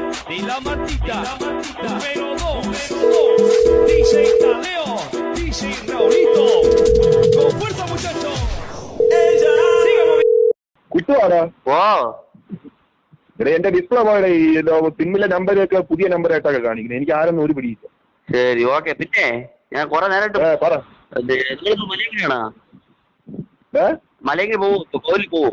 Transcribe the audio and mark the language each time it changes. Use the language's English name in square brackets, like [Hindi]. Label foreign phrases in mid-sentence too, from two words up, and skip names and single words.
[Spanish] Y la matita, número 2, DJ Tadeo, DJ Raulito. Con fuerza, muchachos. Ella sigue moviendo. [Malayalam] കുട്ടുവാടാ എന്റെ ഡിസ്പ്ലേ പോയുടെ ഈ സിമ്മിലെ നമ്പരൊക്കെ പുതിയ നമ്പറായിട്ടൊക്കെ കാണിക്കുന്നത്. എനിക്ക് ആരൊന്നും ഒരു പിടിയില്ല. ശരി, ഓക്കെ. പിന്നെ ഞാൻ കുറെ നേരമായിട്ട് പറ. മലയെങ്കിലാണോ മലയെങ്കിൽ പോവോ? കോവിലിൽ പോവോ?